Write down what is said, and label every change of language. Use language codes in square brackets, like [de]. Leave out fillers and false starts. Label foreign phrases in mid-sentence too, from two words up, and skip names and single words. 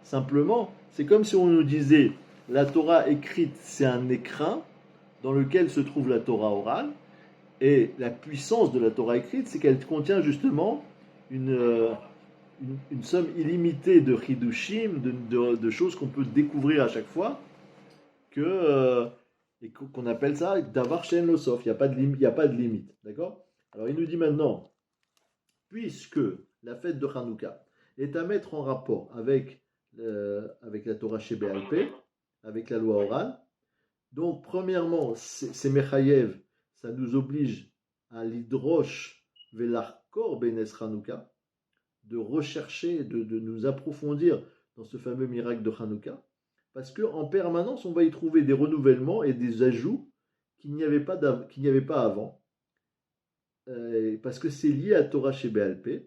[fr] Simplement, c'est comme si on nous disait la Torah écrite, c'est un écrin dans lequel se trouve la Torah orale. Et la puissance de la Torah écrite, c'est qu'elle contient justement une, une somme illimitée de chidushim, de choses qu'on peut découvrir à chaque fois, et qu'on appelle ça [he] דבר שאין לו סוף. [fr] Il n'y a pas de limite. D'accord? Alors il nous dit maintenant, puisque la fête de Hanouka est à mettre en rapport avec la Torah [he] שבעל פה, [fr] avec la loi orale, donc premièrement, c'est Mechayev, ça nous oblige à [he] לדרוש ולחקור בנס חנוכה, [fr] de rechercher, de nous approfondir dans ce fameux miracle de Hanouka, parce qu'en permanence, on va y trouver des renouvellements et des ajouts qu'il n'y avait pas avant, parce que c'est lié à [he] תורה שבעל פה.